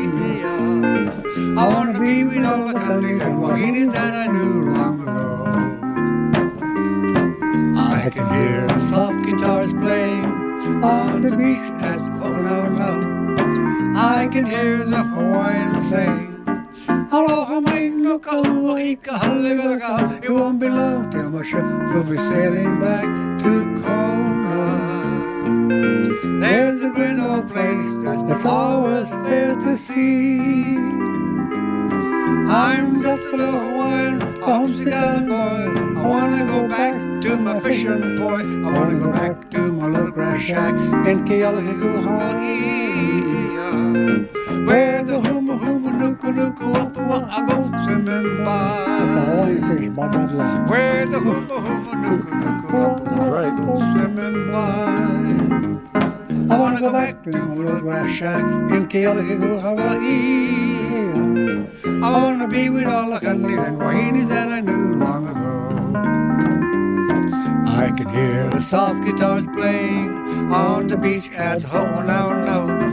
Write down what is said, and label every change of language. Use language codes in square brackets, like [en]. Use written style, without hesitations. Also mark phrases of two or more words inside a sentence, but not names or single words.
[en] I wanna be with all the countries and Wahinis that I knew long ago. I can hear the soft guitars playing on the beach at Aloha. I can hear the Hawaiians sing, [haw] Aloha mai no kahua I ka halewaga. [en] It won't be long till my ship will be sailing back to Kona. There's a great old place that's always fair to see. I'm just a little Hawaiian, a homesick island boy. I wanna go back to my fishing boy. I wanna go back to my little grass shack in Kealakekua, Hawaii. Where the [haw] huma huma nuku nuku wapa [en] I go swimming That's a by. Hawaiian fish, about that long. Where the [haw] huma huma nuku nuku wapa [en] I go swimming by. I wanna go back to my little grass shack in Kealakekua, Hawaii. I wanna be with all the countries and wahinis that I knew long ago. I can hear the soft guitars playing on the beach at Ho'onauna.